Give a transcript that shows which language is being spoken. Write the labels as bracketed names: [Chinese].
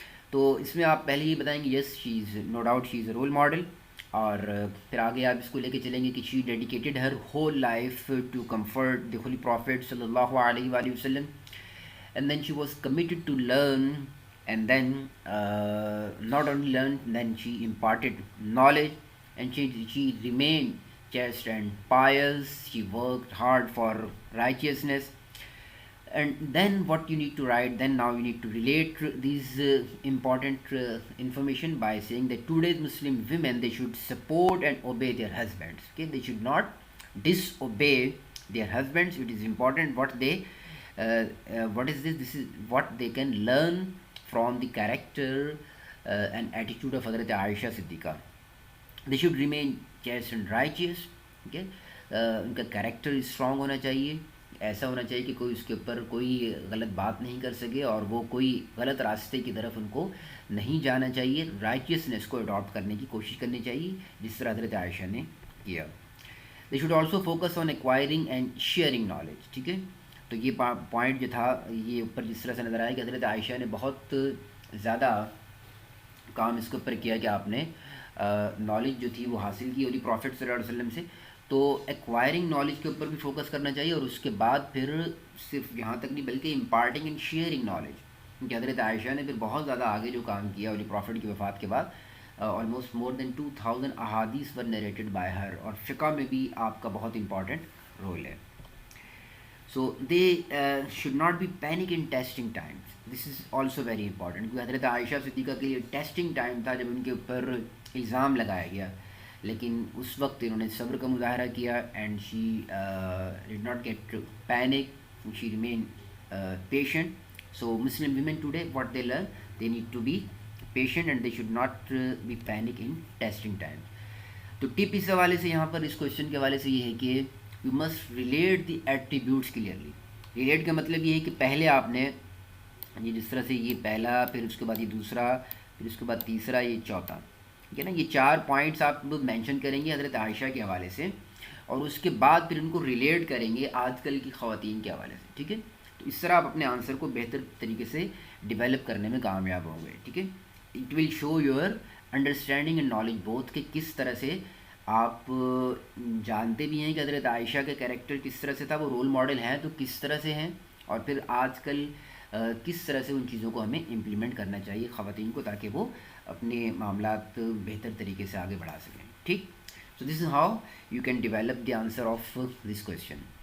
[Urdu] تو اس میں آپ پہلے یہ بتائیں گے [English] yes she is no doubt she is a role model, [Urdu] اور پھر آگے آپ اس کو لے کے چلیں گے کہ [English] She dedicated her whole life to comfort the holy prophet صلی اللہ علیہ وآلہ وسلم, and then she was committed to learn, and then not only learned, then she imparted knowledge, and she remained chaste and pious. She worked hard for righteousness. And then what you need to write, then now you need to relate these important information by saying that today's Muslim women, they should support and obey their husbands. Okay, they should not disobey their husbands. It is important what they what is this is what they can learn from the character and attitude of Hazrat Aisha Siddiqa. They should remain chaste and righteous. [Urdu] Okay, ان کا character strong ہونا چاہیے, ایسا ہونا چاہیے کہ کوئی اس کے اوپر کوئی غلط بات نہیں کر سکے, اور وہ کوئی غلط راستے کی طرف ان کو نہیں جانا چاہیے. رائچیسنس کو اڈاپٹ کرنے کی کوشش کرنی چاہیے جس طرح حضرت عائشہ نے کیا. [English] They should also focus on acquiring and sharing knowledge. ٹھیک ہے. [Urdu] تو یہ پوائنٹ جو تھا یہ اوپر جس طرح سے نظر آیا کہ حضرت عائشہ نے بہت زیادہ کام اس کے اوپر کیا کہ آپ نے نالج جو تھی وہ حاصل کی ہولی پروفٹ صلی اللہ علیہ وسلم سے. تو ایکوائرنگ نالج کے اوپر بھی فوکس کرنا چاہیے, اور اس کے بعد پھر صرف یہاں تک نہیں بلکہ [English] imparting and sharing knowledge, [Urdu] کیونکہ حضرت عائشہ نے پھر بہت زیادہ آگے جو کام کیا ہولی پروفٹ کی وفات کے بعد, [English] almost more than 2000 احادیث were narrated by her, [Urdu] اور فقہ میں بھی آپ کا بہت امپورٹنٹ رول ہے. [English] So they should not be panic in testing times. This is also very important. [Urdu] کیونکہ حضرت عائشہ صدیقہ کے لیے ٹیسٹنگ ٹائم تھا جب ان کے اوپر الزام لگایا گیا, لیکن اس وقت انہوں نے صبر کا مظاہرہ کیا, [English] And she did not get panic, she remain patient. So Muslim women today what they learn, they need to be patient and they should not be panic in testing time. [Urdu] تو ٹپ اس حوالے سے یہاں پر اس کویشچن کے حوالے سے یہ ہے کہ [English] You must relate the attributes clearly. [Urdu] Relate کا مطلب یہ ہے کہ پہلے آپ نے یہ جس طرح سے یہ پہلا, پھر اس کے بعد یہ دوسرا, پھر اس کے بعد تیسرا, یہ چوتھا, ٹھیک ہے نا, یہ 4 پوائنٹس آپ مینشن کریں گے حضرت عائشہ کے حوالے سے, اور اس کے بعد پھر ان کو ریلیٹ کریں گے آج کل کی خواتین کے حوالے سے. ٹھیک ہے. تو اس طرح آپ اپنے آنسر کو بہتر طریقے سے ڈیولپ کرنے میں کامیاب ہوں گے. ٹھیک ہے. [English] it will show your understanding and knowledge both, [Urdu] کہ کس طرح سے آپ جانتے بھی ہیں کہ حضرت عائشہ کا کریکٹر کس طرح سے تھا, وہ رول ماڈل ہیں تو کس طرح سے ہیں, اور پھر آج کل کس طرح سے ان چیزوں کو ہمیں امپلیمنٹ کرنا چاہیے خواتین کو, تاکہ وہ اپنے معاملات بہتر طریقے سے آگے بڑھا سکیں. ٹھیک. [English] So this is how you can develop the answer of this question.